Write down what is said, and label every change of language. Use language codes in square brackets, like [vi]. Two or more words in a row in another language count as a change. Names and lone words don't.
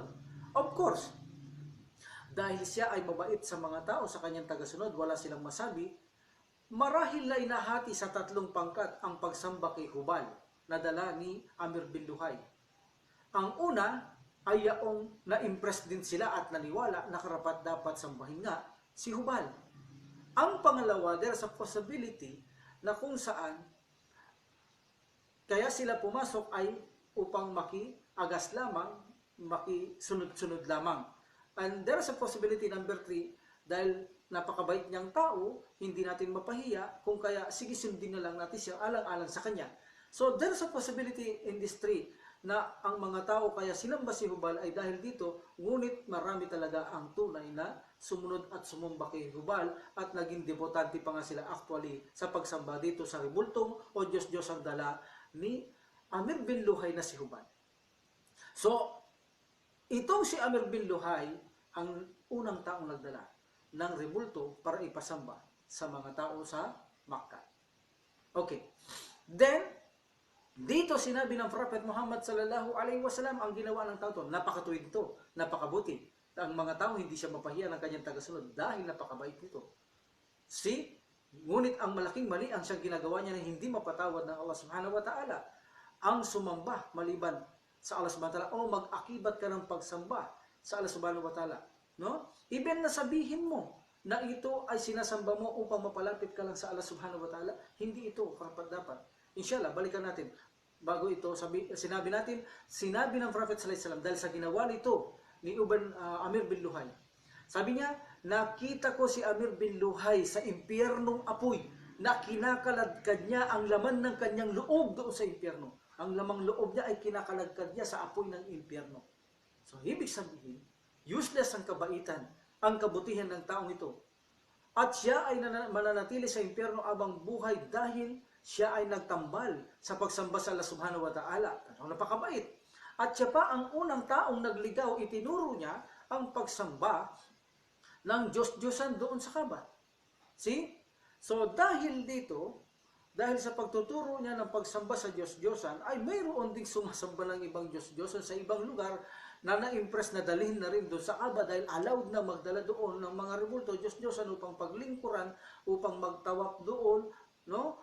[en] Of course, [tl] dahil siya ay mabait sa mga tao, sa kanyang tagasunod, wala silang masabi, marahil ay nahati sa 3 pangkat ang pagsamba kay Hubal na dala ni Amir bin Luhay. Ang una ay yaong na-impress din sila at naniwala na karapat dapat sambahin nga si Hubal. Ang pangalawa, [en] there's a possibility [tl] na kung saan kaya sila pumasok ay upang makiagas lamang, makisunod-sunod lamang. [en] And there's a possibility number 3, [tl] dahil napakabait niyang tao, hindi natin mapahiya, kung kaya sige sundin na lang natin siya alang-alang sa kanya. [en] So there's a possibility in this 3 [tl] na ang mga tao kaya sinamba si Hubal ay dahil dito, ngunit marami talaga ang tunay na sumunod at sumamba kay Hubal, at naging debotante pa nga sila actually sa pagsamba dito sa rebultong o Diyos-Diyos ang dala ni Amir bin Luhay na si Hubal. So itong si Amir bin Luhay ang unang taong nagdala ng rebulto para ipasamba sa mga tao sa Makkah. Okay. Then, dito sinabi ng Prophet Muhammad [ar] صلى الله عليه وسلم [tl] ang ginawa ng tao ito. Napakatuwid ito, napakabuti. Ang mga tao hindi siya mapahiya ng kanyang tagasunod dahil napakabait nito. Ngunit ang malaking mali ang siyang ginagawa niya na hindi mapatawad ng Allah [ar] سبحانه وتعالى. [tl] Ang sumamba maliban sa Allah [ar] سبحانه وتعالى [tl] o mag-akibat ka ng pagsamba sa Allah [ar] سبحانه وتعالى. [tl] No? Even na sabihin mo na ito ay sinasamba mo upang mapalapit ka lang sa Allah [ar] سبحانه وتعالى, [tl] hindi ito karapat dapat. Inshallah, balikan natin. Bago ito, sinabi ng Prophet [ar] صلى الله عليه وسلم [tl] dahil sa ginawa nito ni Amir bin Luhay. Sabi niya, nakita ko si Amir bin Luhay sa impyernong apoy na kinakaladkad niya ang laman ng kanyang loob doon sa impyerno. Ang lamang loob niya ay kinakaladkad niya sa apoy ng impyerno. So, ibig sabihin, useless ang kabaitan, ang kabutihan ng taong ito. At siya ay mananatili sa impyerno abang buhay dahil siya ay nagtambal sa pagsamba sa Allah [ar] سبحانه وتعالى. [tl] Napakabait. At siya pa ang unang taong nagligaw, itinuro niya ang pagsamba ng Diyos-Diyosan doon sa Kaaba. See? So dahil dito, dahil sa pagtuturo niya ng pagsamba sa Diyos-Diyosan, ay mayroon ding sumasamba ng ibang Diyos-Diyosan sa ibang lugar na na-impress na dalhin na rin doon sa Aba dahil allowed na magdala doon ng mga rebulto Diyos-Diyosan upang paglingkuran, upang magtawap doon, no?